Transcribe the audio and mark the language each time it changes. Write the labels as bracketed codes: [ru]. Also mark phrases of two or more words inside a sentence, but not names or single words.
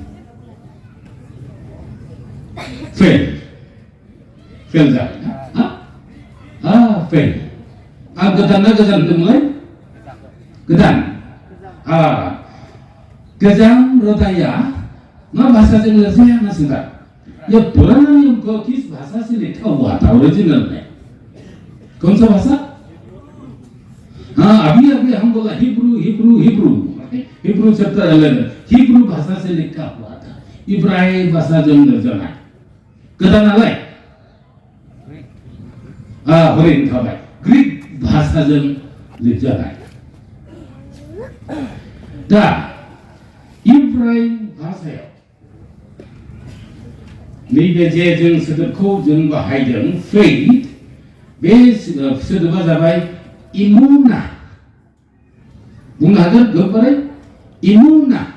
[brx] फेल जाबाय ना फेल गोदान ना गोजाम होनदोंमोनलाय गोदान गोजाम रदाया मा भाषाजों लिरजाया होनना सोंदा [hi] ये पुराना नियम को किस भाषा से लिखा हुआ था ओरिजिनल में कौन सा भाषा अभी हम बोला हिब्रू चैप्टर 11 हिब्रू भाषा से लिखा हुआ था [brx] इब्राहिम भाषा जो निर्जना गोदान नालाय हरिन थाबाय ग्रीक भाषा जो लिरजानाय दा इब्राहिम भाषायाव नैबे जे जों सोदोबखौ जों बाहायदों फेथ बे सोदोबा जाबाय इमुना बुंनो हागोन गोबारै इमुना